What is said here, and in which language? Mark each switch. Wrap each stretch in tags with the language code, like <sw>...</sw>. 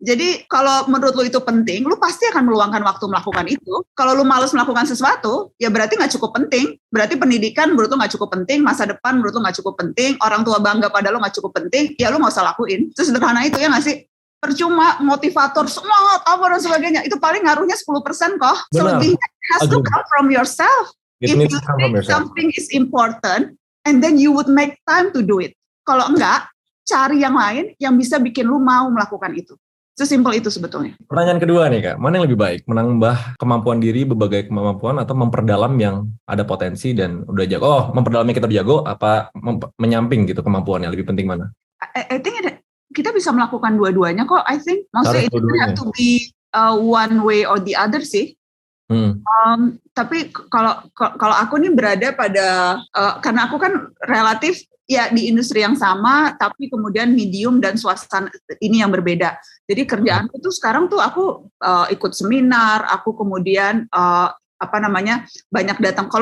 <id>Jadi kalau menurut lu itu penting, lu pasti akan meluangkan waktu melakukan itu. Kalau lu malas melakukan sesuatu, ya berarti nggak cukup penting. Berarti pendidikan menurut lu nggak cukup penting, masa depan menurut lu nggak cukup penting, orang tua bangga pada lu nggak cukup penting, ya lu nggak usah lakuin. Sesederhana itu ya nggak sih? Percuma motivator semangat apa dan sebagainya, itu paling ngaruhnya 10% kok. Selebihnya</id> <en>has to come from yourself. If you think something is important and then you would make time to do it.</en> <id>Kalau enggak, cari yang lain yang bisa bikin lu mau melakukan itu. Sesimpel itu sebetulnya. Pertanyaan kedua nih Kak, mana yang lebih baik? Menambah kemampuan diri, berbagai kemampuan, atau memperdalam yang ada potensi dan udah jago? Oh, memperdalam yang kita jago, apa menyamping gitu kemampuannya? Lebih penting mana?</id> <en>I think</en> <id>kita bisa melakukan dua-duanya kok.</id> <en>I think</en> <id>maksudnya</id> <en>it doesn't have to be one way or the other sih.</en> <id>Tapi kalau aku nih berada pada karena aku kan relatif ya di industri yang sama, tapi kemudian medium dan suasana ini yang berbeda. Jadi kerjaanku tuh sekarang tuh aku ikut seminar, aku kemudian banyak datang.</id>